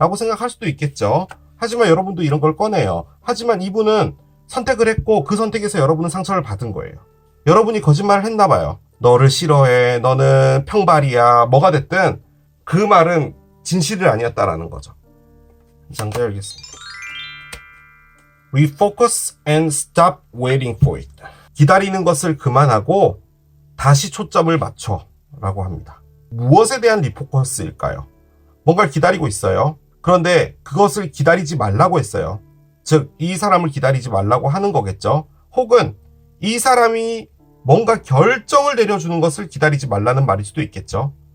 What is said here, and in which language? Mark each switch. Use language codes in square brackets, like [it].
[ko] 라고 생각할 수도 있겠죠. 하지만 여러분도 이런 걸 꺼내요. 하지만 이분은 선택을 했고 그 선택에서 여러분은 상처를 받은 거예요. 여러분이 거짓말을 했나 봐요. 너를 싫어해, 너는 평발이야, 뭐가 됐든 그 말은 진실이 아니었다라는 거죠. 장자 열겠습니다. [en] Refocus and stop waiting for it. [ko] 기다리는 것을 그만하고 다시 초점을 맞춰 라고 합니다. 무엇에 대한 리포커스일까요? 뭔가를 기다리고 있어요. 그런데 그것을 기다리지 말라고 했어요. 즉, 이 사람을 기다리지 말라고 하는 거겠죠. 혹은 이 사람이 뭔가 결정을 내려주는 것을 기다리지 말라는 말일 수도 있겠죠.